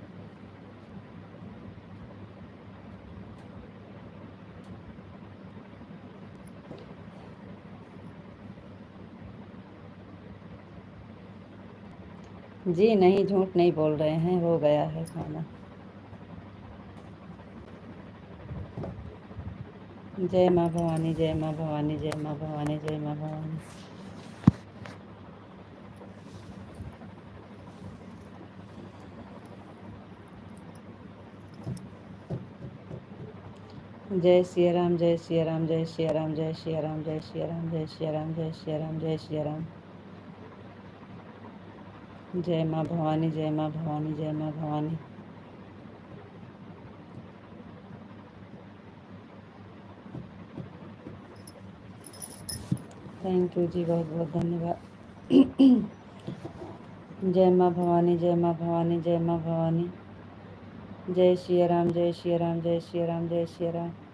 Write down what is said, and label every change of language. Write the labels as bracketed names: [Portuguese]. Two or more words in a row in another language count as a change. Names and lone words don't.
[Hindi] जी नहीं, झूठ नहीं बोल रहे हैं, हो गया है खाना। जय माँ भवानी, जय माँ भवानी, जय माँ भवानी, जय माँ भवानी। जय सिया राम, जय सिया राम, जय सिया राम, जय सिया राम, जय सिया राम, जय सिया राम, जय सिया राम, जय सिया राम। जय माँ भवानी, जय माँ भवानी, जय माँ भवानी। [English] thank you [Hindi] जी, बहुत बहुत धन्यवाद। जय माँ भवानी, जय माँ भवानी, जय माँ भवानी। जय सिया राम, जय सिया राम, जय सिया राम, जय सिया राम।